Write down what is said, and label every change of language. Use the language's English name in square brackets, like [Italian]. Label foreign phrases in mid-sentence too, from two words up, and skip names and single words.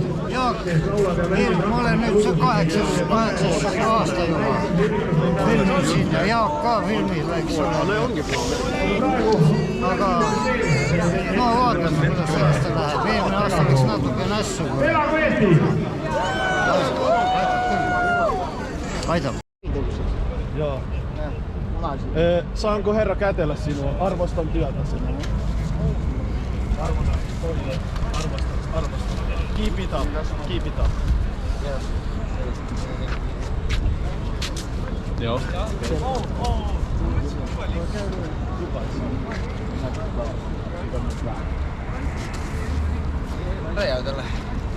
[Estonian] Jaak, ma olen nüüd see 8 aasta juba filmid siin ja Jaak ka filmib, eks ole. Aga no vaatame, kuidas sellest läheb. Eelmine aasta läks natuke nässu. Aitab. [Finnish] Joo. Saanko herra kätellä sinua? Arvostan työtä sinua. Arvostan. [English] Keep it up. Keep it up. [Finnish] Joo. Räjäytellä.